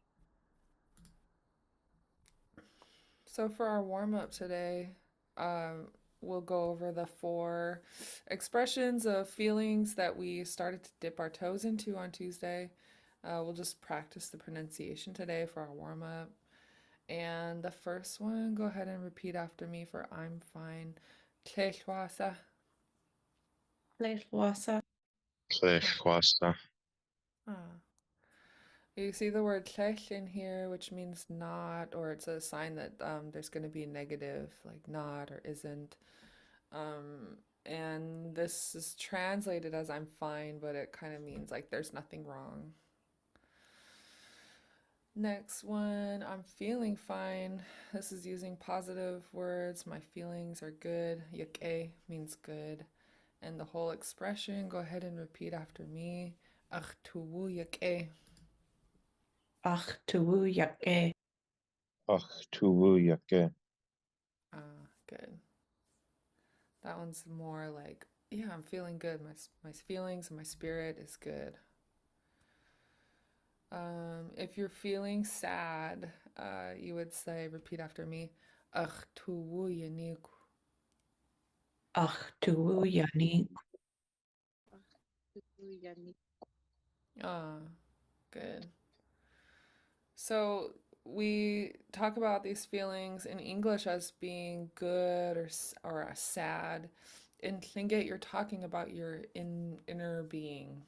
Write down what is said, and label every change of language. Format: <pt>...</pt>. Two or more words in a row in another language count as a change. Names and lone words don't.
<en>So for our warm up today, we'll go over the 4 expressions of feelings that we started to dip our toes into on Tuesday. We'll just practice the pronunciation today for our warm up. And the first one, go ahead and repeat after me for I'm fine.</en> <tli>Tlechwasa. Leshwasa. Tlechwasa. Ah.</tli> <en>You see the word tlech in here, which means not, or it's a sign that there's going to be negative, like not or isn't. And this is translated as I'm fine, but it kind of means like there's nothing wrong. Next one, I'm feeling fine. This is using positive words. My feelings are good. Yake means good. And the whole expression, go ahead and repeat after me.</en> <tli>Ach tuwu yake. Ach tuwu yake. Ach tuwu yake.</tli> <en>Good. That one's more like, yeah, I'm feeling good. My feelings and my spirit is good. If you're feeling sad, you would say, repeat after me,</en> <tli>Ach tuwu yanik. Ach tuwu yani.</tli> <en>Ah, good. So we talk about these feelings in English as being good or sad. In Tlingit, you're talking about your inner being.</en>